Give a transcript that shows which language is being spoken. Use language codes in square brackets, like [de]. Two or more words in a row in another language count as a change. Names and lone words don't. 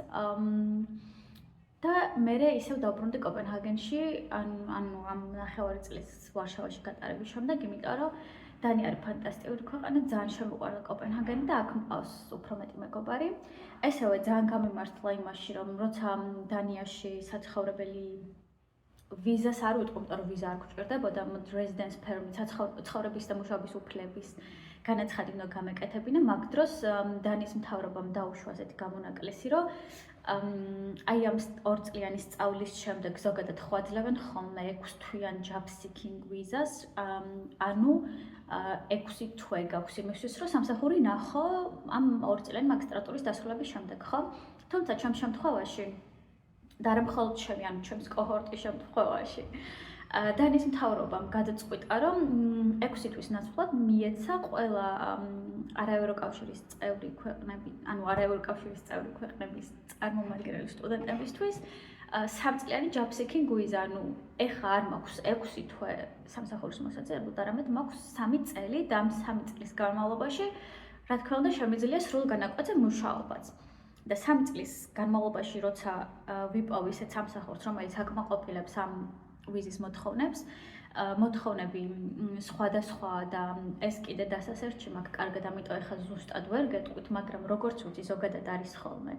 [ka] და მე ისევ დავბრუნდი კოპენჰაგენში, ანუ ამ ნახევარი წლის ვარშავაში გატარების შემდეგ, იმიტომ რომ დანია არის ფანტასტიკური ქვეყანა, ძალიან შემოყვარდა კოპენჰაგენი და აქ მყავს უფრო მეტი მეგობარი. ესევე ძალიან გამიმართლა იმაში, რომ როცა დანიაში საცხოვრებელი ვიზას არ ვიტყვი, იმიტომ რომ ვიზა არ გვჭირდებოდა, [en] residence permit, [ka] ცხოვრების და მუშაობის უფლების განაცხადი უნდა გამეკეთებინა, მაგ დროს დანიის მთავრობამ დაუშვა ასეთი გამონაკლისი, რომ აი ამ 2 წლიანი სწავლის შემდეგ ზოგადად ხვაძლებენ ხოლმე 6 თვიან [en] job seeking [ka] ვიზას, ანუ 6 თვე გაქვს იმისთვის, რომ სამსახური ნახო ამ 2 წლიანი მაგისტრატურის დასრულების შემდეგ, ხო? თუმცა ჩემს შემთხვევაში და არა მხოლოდ ჩემი, ანუ ჩემს კოჰორტის შემთხვევაში დანიის მთავრობამ გადაწყვიტა, რომ 6 თვის ნაცვლად მიეცა ყველა არაევროკავშირის წევრი ქვეყნების წარმომადგენელი სტუდენტებისთვის 3 წლიანი [en] job seeking [ka] ვიზა, ანუ ეხლა არ მაქვს 6 თვე სამსახურის მოსაძიებლად, არამედ მაქვს 3 წელი და ამ 3 წლის განმავლობაში, რა თქმა უნდა, შემიძლია სრულ განაკვეთზე მუშაობაც. და 3 წლის განმავლობაში, როცა ვიპოვ ისეთ სამსახურს, რომელიც აკმაყოფილებს ამ ვიზის მოთხოვნები სხვადასხვა და ეს კიდე დასასერჩი მაქვს კარგად, ამიტომ ეხლა ზუსტად ვერ გეტყვით, მაგრამ როგორც ვიცი, ზოგადად არის ხოლმე.